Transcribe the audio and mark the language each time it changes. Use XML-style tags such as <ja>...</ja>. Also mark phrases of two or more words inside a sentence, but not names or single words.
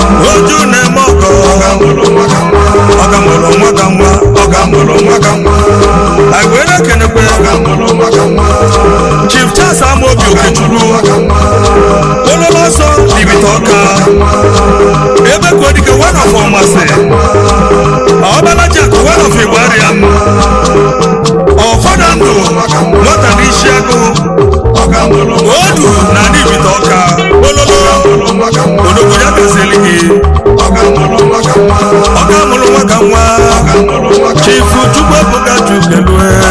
<ig>Oju na-eme ọkọ. Ọka mụrụ nwa ka nwa. Ọka mụrụ nwa ka nwa. Anyị wee na-ekenekwe. Chief Charles Amobi Okechukwu. Ololo ọsọ Ibite Ọka. Ebe ka ọ dịka</ig> <en>one of</en> <ig>Ọmasị. Ọbala Jack,</ig> <en>one of</en> <ig>Igbo Ariam. Ọfọdụ ndụ, nwata n'isi agụ. Odu na ndị Ibite Ọka. Ololo. Odogwu ya gazeli gị. Ọka mụrụ nwa ka nwa. Chief Chukwu Ebuka Chukelue.</ig>